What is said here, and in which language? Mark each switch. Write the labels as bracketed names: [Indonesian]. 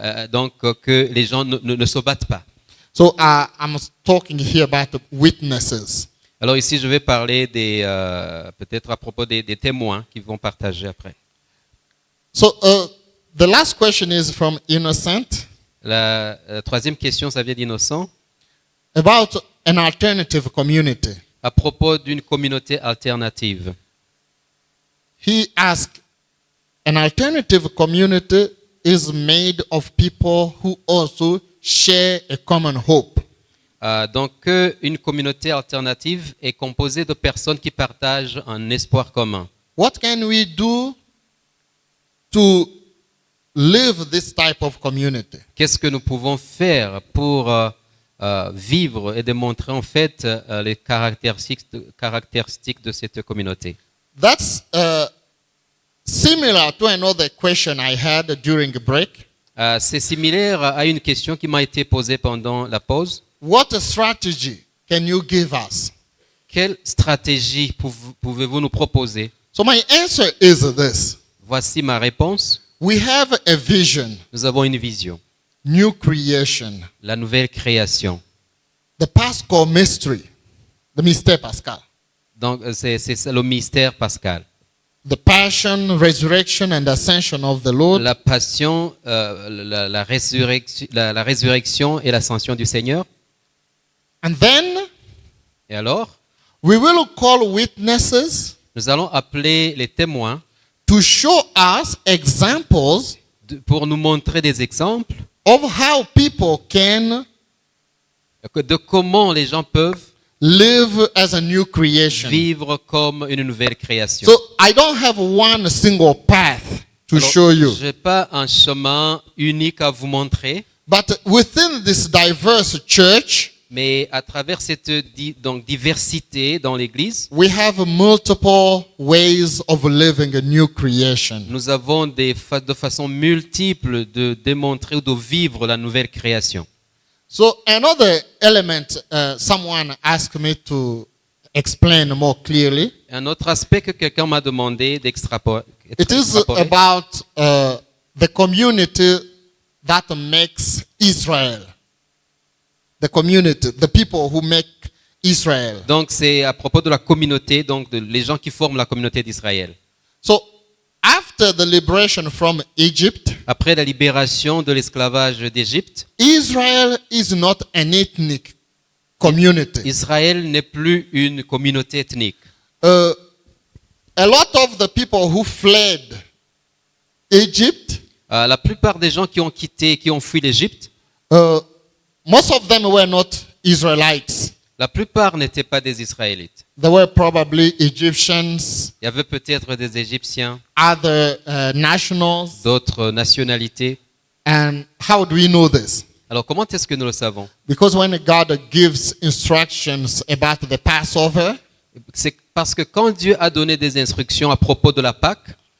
[French] Donc que les gens ne se battent pas. [English] So I'm talking here about witnesses. [French] Alors ici, je vais parler peut-être à propos des témoins qui vont partager après. [English] So the last question is from Innocent [French] La troisième question, ça vient d'Innocent, [English] about an alternative community. [French] à propos d'une communauté alternative. [English] He asked, an alternative community is made of people who also share a common hope. [French] Donc, une communauté alternative est composée de personnes qui partagent un espoir commun. [English] What can we do to live this type of community? [French] Qu'est-ce que nous pouvons faire pour vivre et démontrer en fait les caractéristiques de cette communauté? [English] That's similar to another question I had during a break. [French] C'est similaire à une question qui m'a été posée pendant la pause. [English] What strategy can you give us? [French] Quelle stratégie pouvez-vous nous proposer? [English] So my answer is this. [French] Voici ma réponse. [English] We have a vision, [French] Nous avons une vision. [English] new creation, [French] La nouvelle création. [English] the Paschal mystery, the [French] mystère pascal, Donc, c'est ça le mystère pascal. [English] the passion, resurrection, and ascension of the Lord. [French] La passion, la résurrection et l'ascension du Seigneur. [English] And then [French] Et alors, [English] we will call witnesses [French] nous allons appeler les témoins [English] to show us examples [French] pour nous montrer des exemples [English] of how people can [French] de comment les gens peuvent [English] live as a new creation. [French] vivre comme une nouvelle création. [English] So I don't have one single path to [French] Alors, [English] show you. [French] je n'ai pas un chemin unique à vous montrer, [English] But within this diverse church, [French] mais à travers cette donc, diversité dans l'Église, [English] we have multiple ways of living a new creation. [French] nous avons de façon multiple de démontrer ou de vivre la nouvelle création. [English] So another element someone asked me to explain more clearly. [French] Un autre aspect que quelqu'un m'a demandé d'extrapoler, [English] It is about the community that makes Israel. The community, the people who make Israel. [French] donc c'est à propos de la communauté, donc les gens qui forment la communauté d'Israël. [English] So after the liberation from Egypt, [French] Après la libération de l'esclavage d'Égypte, [English] Israel is not an ethnic community. [French] Israël n'est plus une communauté ethnique. [English] A lot of the people who fled Egypt, [French] La plupart des gens qui ont quitté, qui ont fui l'Égypte, [English] most of them were not Israelites. [French] la plupart n'étaient pas des Israélites. [English] They were probably Egyptians, [French] Il y avait peut-être des Égyptiens, [English] other nationals. [French] d'autres nationalités. [English] And how do we know this? [French] Alors comment est-ce que nous le savons? [English] Because when God gives instructions about the Passover, [French] C'est parce que quand Dieu a donné des instructions à propos de la Pâque,